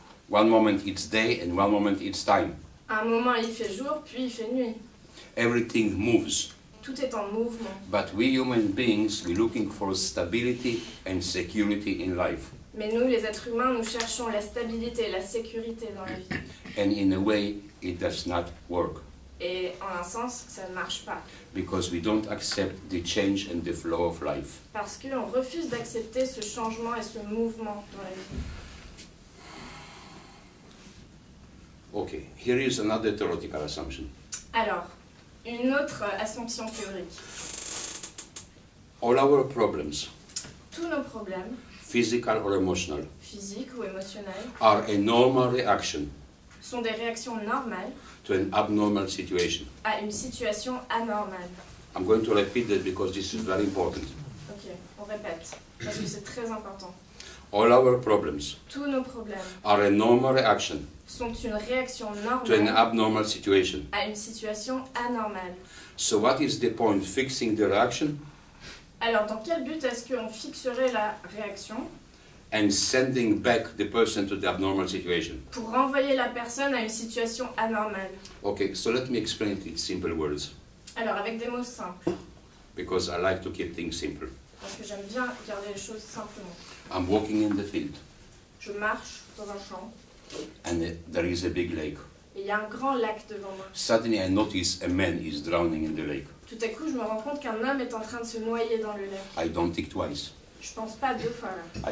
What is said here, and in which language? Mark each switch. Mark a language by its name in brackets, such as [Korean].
[English] One moment it's day and one moment it's time. [French] À un moment il fait jour, puis il fait nuit. [English] Everything moves. [French] Tout est en mouvement. [English] But we human beings, we're looking for stability and security in life. [French] Mais nous, les êtres humains, nous cherchons la stabilité et la sécurité dans la vie. [English] And in a way, it does not work. [French] Et en un sens, ça ne marche pas. [English] Because we don't accept the change and the flow of life. [French] Parce qu'on refuse d'accepter ce changement et ce mouvement dans la vie. [English] Okay, here is another theoretical assumption. [French] Alors, une autre assumption théorique. [English] All our problems, [French] Tous nos problèmes, [English] physical or emotional, [French] physiques ou émotionnels, [English] are a normal reaction [French] sont des réactions normales [English] to an abnormal situation. [French] à une situation anormale. [English] I'm going to repeat that because this is very important. [French] Ok, on répète, parce que c'est très important. [English] All our problems [French] Tous nos problèmes [English] are a normal reaction [French] sont une réaction [English] to an [French] normale [English] abnormal situation. [French] à une situation anormale. [English] So what is the point? Fixing the reaction [French] Alors, dans quel but est-ce qu'on fixerait la réaction [English] and sending back the person to the abnormal situation. [French] pour renvoyer la personne à une situation anormale? [English] Okay, so let me explain it in simple words, [French] Alors, avec des mots simples, [English] because I like to keep things simple. [French] parce que j'aime bien garder les choses simplement. [English] I'm walking in the field, [French] Je marche dans un champ [English] and there is a big lake. [French] et il y a un grand lac devant moi. [English] Suddenly I notice a man is drowning in the lake. [French] Tout à coup, je me rends compte qu'un homme est en train de se noyer dans le lac. [English] I don't think twice. [French] Je pense pas deux fois là.